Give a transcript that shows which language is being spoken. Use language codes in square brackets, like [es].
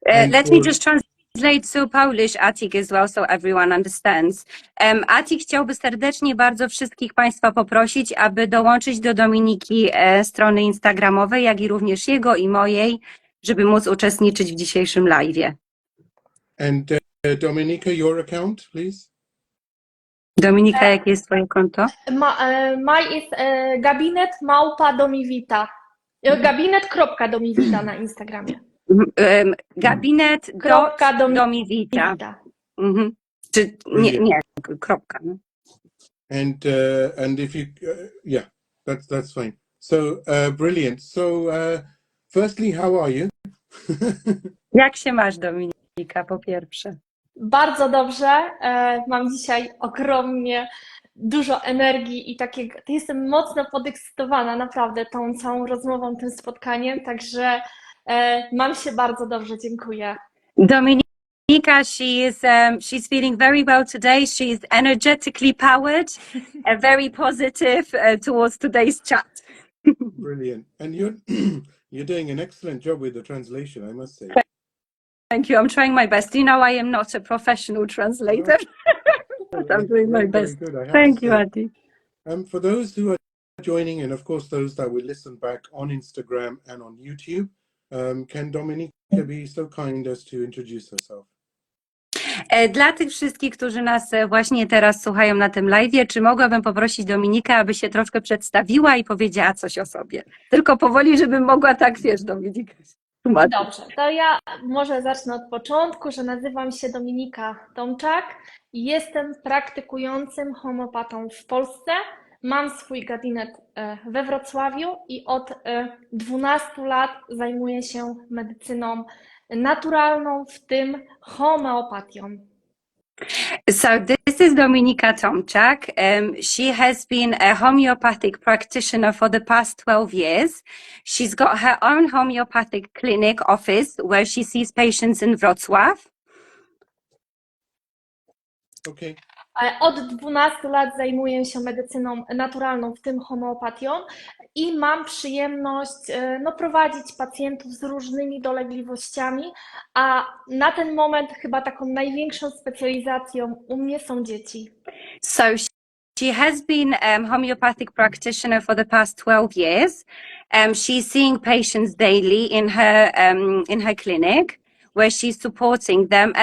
[en] Let me just translate to Polish, Atik, as well, so everyone understands. [pl] Atik chciałby serdecznie bardzo wszystkich Państwa poprosić, aby dołączyć do Dominiki strony instagramowej, jak i również jego i mojej, żeby móc uczestniczyć w dzisiejszym live'ie. [en] And Dominika, your account, please. [pl] Dominika, jakie jest Twoje konto? Jest gabinet@domivita. Gabinet.domivita na Instagramie. Gabinet.domivita. Czy nie, kropka. [en] And if you yeah, that's fine. So brilliant. So firstly, how are you? [pl] Jak się masz, Dominika, po pierwsze? Bardzo dobrze. Mam dzisiaj ogromnie dużo energii i jestem mocno podekscytowana naprawdę tą całą rozmową, tym spotkaniem, także mam się bardzo dobrze, dziękuję. [en] Dominika, she's feeling very well today. She's energetically powered, very positive towards today's chat. Brilliant. And you're doing an excellent job with the translation, I must say. Thank you. I'm trying my best. You know, I am not a professional translator, but I'm doing my best. Thank you, Adi. For those who are joining, and of course those that will listen back on Instagram and on YouTube, can Dominika be so kind as to introduce herself? [pl] Dla tych wszystkich, którzy nas właśnie teraz słuchają na tym live'ie, czy mogłabym poprosić Dominikę, aby się troszkę przedstawiła i powiedziała coś o sobie? Tylko powoli, żebym mogła tak, wiesz, Dominika. Dobrze, to ja może zacznę od początku, że nazywam się Dominika Tomczak i jestem praktykującym homeopatą w Polsce. Mam swój gabinet we Wrocławiu i od 12 lat zajmuję się medycyną naturalną, w tym homeopatią. [en] So this is Dominika Tomczak. She has been a homeopathic practitioner for the past 12 years. She's got her own homeopathic clinic office where she sees patients in Wrocław. Okay. [pl] Od 12 lat zajmuję się medycyną naturalną, w tym homeopatią i mam przyjemność prowadzić pacjentów z różnymi dolegliwościami, a na ten moment chyba taką największą specjalizacją u mnie są dzieci. [en] So she has been homeopathic practitioner for the past 12 years. She's seeing patients daily in her clinic, where she's supporting them.